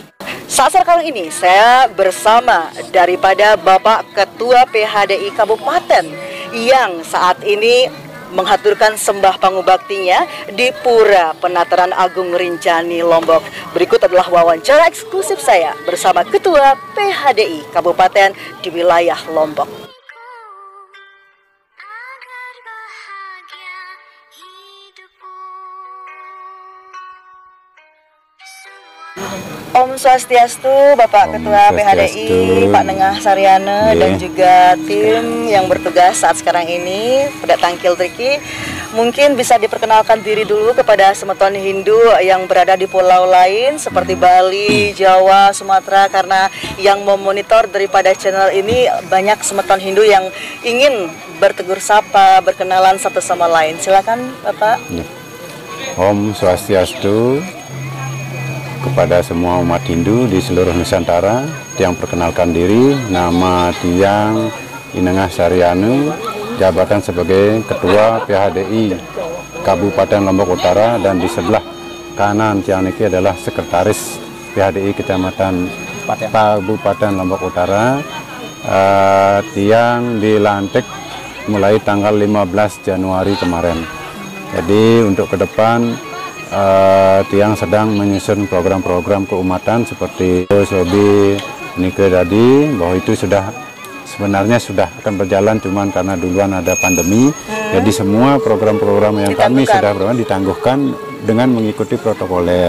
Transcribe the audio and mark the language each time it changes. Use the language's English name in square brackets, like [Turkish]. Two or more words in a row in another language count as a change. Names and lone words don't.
[Indonesian] Saat sekarang ini saya bersama daripada Bapak Ketua PHDI Kabupaten yang saat ini menghaturkan sembah pangubaktinya di Pura Penataran Agung Rinjani Lombok. Berikut adalah wawancara eksklusif saya bersama Ketua PHDI Kabupaten di wilayah Lombok. Om Swastiastu, Bapak Ketua PHDI, Pak Nengah Saryana, dan juga tim yang bertugas saat sekarang ini, [Balinese] Pedak Tangkil Triki. [Indonesian] Mungkin bisa diperkenalkan diri dulu kepada semeton Hindu yang berada di pulau lain seperti Bali, Jawa, Sumatera, karena yang memonitor daripada channel ini banyak semeton Hindu yang ingin bertegur sapa, berkenalan satu sama lain. Silakan Bapak. Om Swastiastu. Kepada semua umat Hindu di seluruh Nusantara, Tiang perkenalkan diri, nama Tiang Inengah Saryanu, jabatan sebagai Ketua PHDI Kabupaten Lombok Utara, dan di sebelah kanan [Balinese] Tiang Niki [Indonesian] adalah Sekretaris PHDI Kecamatan Kabupaten Lombok Utara. Tiang dilantik mulai tanggal 15 Januari kemarin. Jadi untuk ke depan Tiang sedang menyusun program-program keumatan seperti Sobi Nike tadi, bahwa itu sebenarnya sudah akan berjalan, cuman karena duluan ada pandemi, jadi semua program-program yang kami sudah ditangguhkan dengan mengikuti protokoler.